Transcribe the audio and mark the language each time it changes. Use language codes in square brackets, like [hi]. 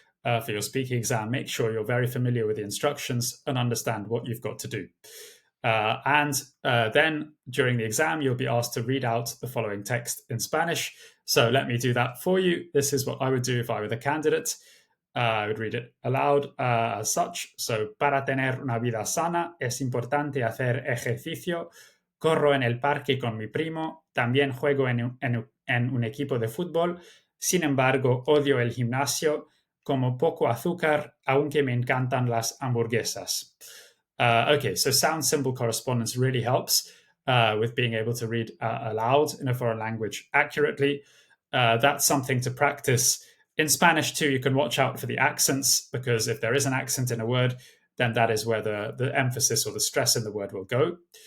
[en] For your speaking exam, make sure you're very familiar with the instructions and understand what you've got to do. Then during the exam, you'll be asked to read out the following text in Spanish. So let me do that for you. This is what I would do if I were the candidate. I would read it aloud as such. [es] So, para tener una vida sana, es importante hacer ejercicio. Corro en el parque con mi primo. También juego en un equipo de fútbol. Sin embargo, odio el gimnasio. Como poco azúcar, aunque me encantan las hamburguesas. [en] Okay, so sound symbol correspondence really helps with being able to read aloud in a foreign language accurately. That's something to practice. In Spanish too, you can watch out for the accents, because if there is an accent in a word, then that is where the emphasis or the stress in the word will go.